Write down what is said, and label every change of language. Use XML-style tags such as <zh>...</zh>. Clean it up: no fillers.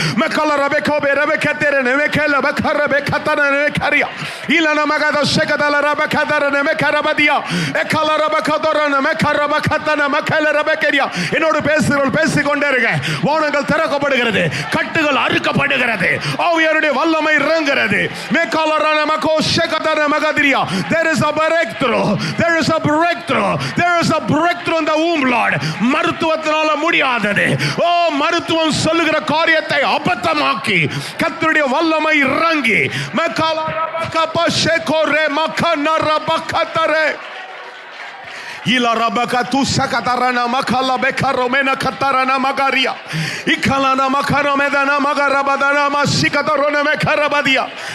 <ta>மேகல ரெபெகோ ரெபெகதரன மேகல பகர பெகதரன மேகரியா இலன மகத ஷெகதல ரெபகதரன மேகரபதியா எகல ரெபகதரன மேகர பகதன மேகல ரெபகரியா. என்னோடு பேசிக்கொண்டே இருங்க. வானங்கள் திறக்கப்படுகிறது, கட்டுகள் அறுக்கப்படுகிறது, ஆவியாருடைய வல்லமை இறங்குகிறது. மேகாலரான மகோ ஷெகதன மகதிரியா.</ta> <en>There is a breakthrough. There is a breakthrough. There is a breakthrough in the womb, Lord.</en> <ta>மருத்துவத்தினால முடியாதது ஓ மருத்துவம் சொல்லுகிற காரியத்தை அபத்தமாக்கி கர்த்தருடைய வல்லமை இறங்கி மேகாலரபக ஷெகோரே மகனரபகதரே Ila rabaka tu sakatarana makala bekaromena katarana magaria ikalana makaromedana magarabadana masikatarona mekarabadia.</ta>